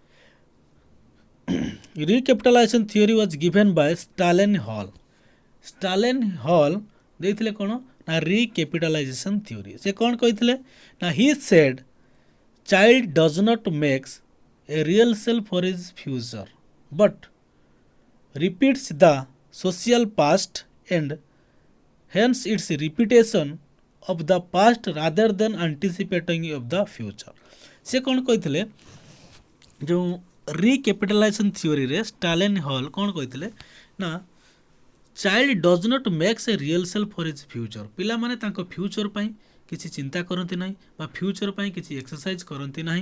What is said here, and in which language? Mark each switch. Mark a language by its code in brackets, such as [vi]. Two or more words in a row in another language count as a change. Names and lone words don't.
[en] recapitalization theory was given by Stanley Hall. [or] ଷ୍ଟାଲେନ୍ ହଲ୍ ଦେଇଥିଲେ କ'ଣ ନା [en] recapitalization theory. [or] ସେ କ'ଣ କହିଥିଲେ ନା [en] he said child does not makes a real self for his future but repeats the social past and hence its repetition of the past rather than anticipating of the future। [or] ସେ କ'ଣ କହିଥିଲେ ଯେଉଁ [en] recapitalization theoryରେ [or] ଷ୍ଟାଲେନ୍ ହଲ୍ କ'ଣ କହିଥିଲେ ନା [en] child does not makes a real self for his future. [or] ପିଲାମାନେ ତାଙ୍କ ଫ୍ୟୁଚର୍ ପାଇଁ କିଛି ଚିନ୍ତା କରନ୍ତି ନାହିଁ ବା ଫ୍ୟୁଚର୍ ପାଇଁ କିଛି ଏକ୍ସରସାଇଜ୍ କରନ୍ତି ନାହିଁ।